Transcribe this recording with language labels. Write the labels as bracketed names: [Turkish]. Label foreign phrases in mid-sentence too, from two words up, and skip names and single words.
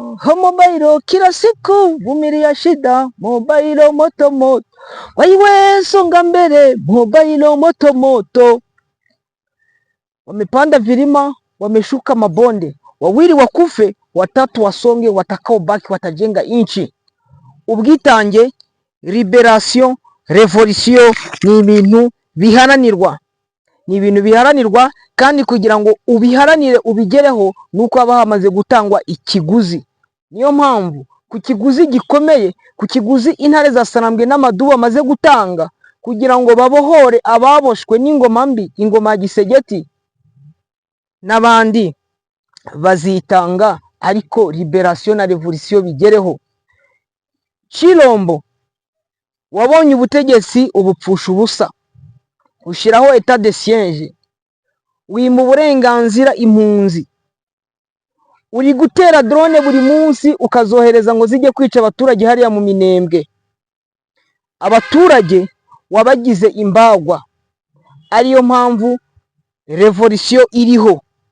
[Swahili] mobile kila siku, vumilia shida, mobile moto moto. Waiwe songa mbele, mobile moto moto. Wamepanda vilima, wameshuka mabonde. Wawili wakufe, watatu wasonge, watakao baki watajenga inchi. [Kinyarwanda] Ubwitange, [English] liberation, revolution [Kinyarwanda] ni ibintu biharanirwa. Ni ibintu biharanirwa kandi kugira ngo ubiharanire ubigereho nuko haba hamaze gutangwa ikiguzi. Niyo mpamvu ku kiguzi gikomeye, ku kiguzi intare za Sarambwe n'Amadubu amaze gutanga kugira ngo babohore ababoshwe n'ingoma mbi, ingoma ya Gisegeti n'abandi bazitanga, ariko liberation na revolution bigereho. Chilombo wabonye ubutegetsi ubupfusha ubusa, ushiraho [French] etat de siège, [Kinyarwanda] wima uburenganzira impunzi, uri gutera drone buri munsi ukazohereza ngo zijye kwica abaturage hariya mu Minembwe. Abaturage wabagize imbagwa, ariyo mpamvu revolution iriho.